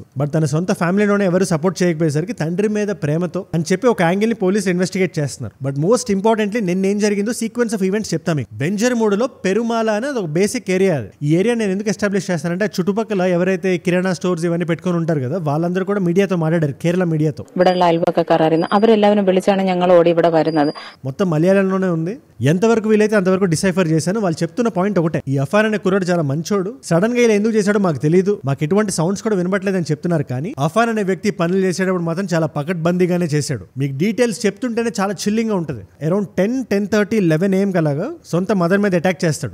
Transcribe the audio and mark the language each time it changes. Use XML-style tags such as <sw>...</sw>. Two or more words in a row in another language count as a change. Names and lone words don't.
<te>బట్ తన సొంత ఫ్యామిలీలోనే ఎవరు సపోర్ట్ చేయకపోయేసరికి తండ్రి మీద ప్రేమతో అని చెప్పి ఒక యాంగిల్ ని పోలీసులు ఇన్వెస్టిగేట్ చేస్తున్నారు.</te> <en>but most importantly</en> <te>నిన్న ఏం జరిగిందో</te> <en>sequence of events</en> <te>చెప్తా మీకు. వెంజరమూడులో పెరుమాల అనేది ఒక</te> <en>basic area.</en> <te>ఈ ఏరియా నేను ఎందుకు ఎస్టాబ్లిష్ చేస్తానంటే చుట్టుపక్కల ఎవరైతే కిరాణా స్టోర్స్ ఇవన్నీ పెట్టుకుని ఉంటారు కదా, వాళ్ళందరూ కూడా మీడియాతో మాట్లాడారు, కేరళ మీడియాతో.</te> <ml>അവരെല്ലാവരും വിളിച്ചാണ് ഞങ്ങൾ ഓടി ഇവിടെ വരുന്നത്.</ml> <te>మొత్తం మలయాళంలోనే ఉంది. ఎంతవరకు వీలైతే అంతవరకు డిసైఫర్ చేశాను. వాళ్ళు చెప్తున్న పాయింట్ ఒకటే, ఈ అఫాన్ అనే కుర్రాడు చాలా మంచోడు, సడన్ గా ఇలా ఎందుకు చేశాడో మాకు తెలియదు, మాకు ఎటువంటి సౌండ్స్ కూడా వినబట్లేదని చెప్తున్నారు. కానీ అఫాన్ అనే వ్యక్తి పనులు చేసేటప్పుడు మాత్రం చాలా పకడ్బందీగానే చేశాడు. మీకు డీటెయిల్స్ చెప్తుంటేనే చాలా చిల్లింగ్ గా ఉంటుంది. అరౌండ్ 10:30, 11 AM కలాగా సొంత మదర్ మీద అటాక్ చేస్తాడు.</te>